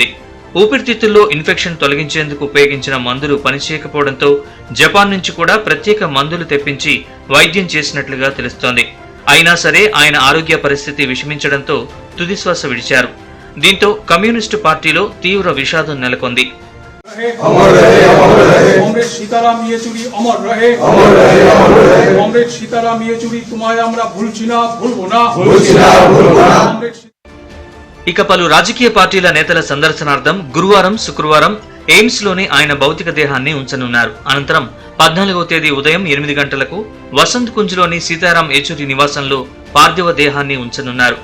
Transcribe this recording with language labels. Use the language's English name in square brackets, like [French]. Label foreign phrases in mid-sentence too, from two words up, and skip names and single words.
[Telugu] ఊపిరితిత్తుల్లో ఇన్ఫెక్షన్ తొలగించేందుకు ఉపయోగించిన మందులు పనిచేయకపోవడంతో జపాన్ నుంచి కూడా ప్రత్యేక మందులు తెప్పించి వైద్యం చేసినట్లుగా తెలుస్తోంది. అయినా సరే ఆయన ఆరోగ్య పరిస్థితి విషమించడంతో తుదిశ్వాస విడిచారు. దీంతో కమ్యూనిస్టు పార్టీలో తీవ్ర విషాదం నెలకొంది. [Bangla] কমরেড সীতারাম ইয়েচুরি [Hindi] अमर रहे, [Bangla] কমরেড সীতারাম ইয়েচুরি তোমায় আমরা ভুলছি না, ভুলবো না। [Telugu] ఇక పలు రాజకీయ పార్టీల నేతల సందర్శనార్థం గురువారం, శుక్రవారం ఎయిమ్స్ లోని ఆయన భౌతిక దేహాన్ని ఉంచనున్నారు. అనంతరం 14వ తేదీ ఉదయం 8 గంటలకు వసంత్ కుంజ్లోని సీతారాం ఏచూరి నివాసంలో పార్థివ దేహాన్ని ఉంచనున్నారు.